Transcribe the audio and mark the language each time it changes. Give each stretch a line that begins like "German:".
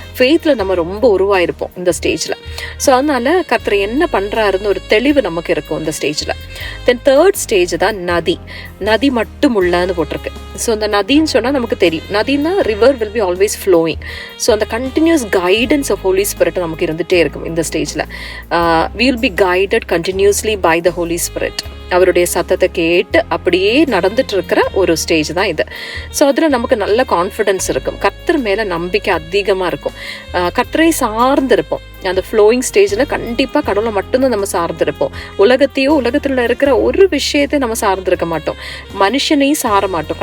Tamil: ஃபெய்த்தில் நம்ம ரொம்ப உருவாயிருப்போம் இந்த ஸ்டேஜில். ஸோ அதனால கர்த்தர் என்ன பண்ணுறாருன்னு ஒரு தெளிவு நமக்கு இருக்கும் இந்த ஸ்டேஜில். தென் தேர்ட் ஸ்டேஜ் தான் நதி. நதி மட்டும் உள்ளன்னு போட்டிருக்கு. ஸோ அந்த நதின்னு சொன்னால் நமக்கு தெரியும், நதினா
English: River will be always flowing.
Tamil: So அந்த
English: continuous guidance of holy spirit
Tamil: நமக்கு இருந்துகிட்டே இருக்கும் இந்த ஸ்டேஜில்.
English: we will be guided continuously by the Holy Spirit.
Tamil: அவருடைய சத்தத்தை கேட்டு அப்படியே நடந்துட்டு இருக்கிற ஒரு ஸ்டேஜ் தான் இது. ஸோ அதில் நமக்கு நல்ல கான்ஃபிடென்ஸ் இருக்கும், கர்த்தர் மேலே நம்பிக்கை அதிகமாக இருக்கும், கர்த்தரை சார்ந்திருப்போம். அந்த ஃப்ளோயிங் ஸ்டேஜில் கண்டிப்பாக கடவுளை மட்டும்தான் நம்ம சார்ந்திருப்போம். உலகத்தையோ, உலகத்தில் இருக்கிற ஒரு விஷயத்தையும் நம்ம சார்ந்திருக்க மாட்டோம், மனுஷனையும் சார மாட்டோம்.